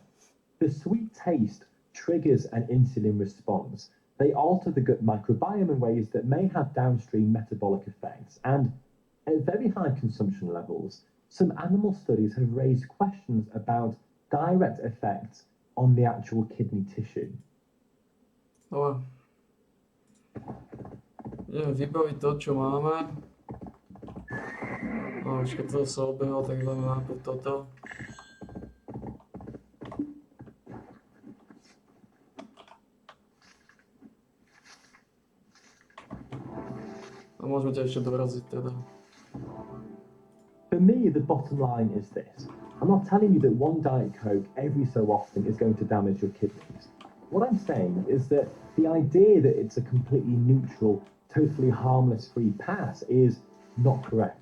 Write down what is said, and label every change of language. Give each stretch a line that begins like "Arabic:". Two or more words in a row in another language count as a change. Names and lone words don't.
English: The sweet taste triggers an insulin response. They alter the gut microbiome in ways that may have downstream metabolic effects. And at very high consumption levels, some animal studies have raised questions about direct effects on the actual kidney tissue.
Slovak: Dobre. Ideme vybaviť to, čo máme. No už keď to sa obehol, tak dáme najprv toto. A môžeme ťa ešte doraziť teda.
English: For me, the bottom line is this. I'm not telling you that one Diet Coke every so often is going to damage your kidneys. What I'm saying is that the idea that it's a completely neutral, totally harmless free pass is not correct.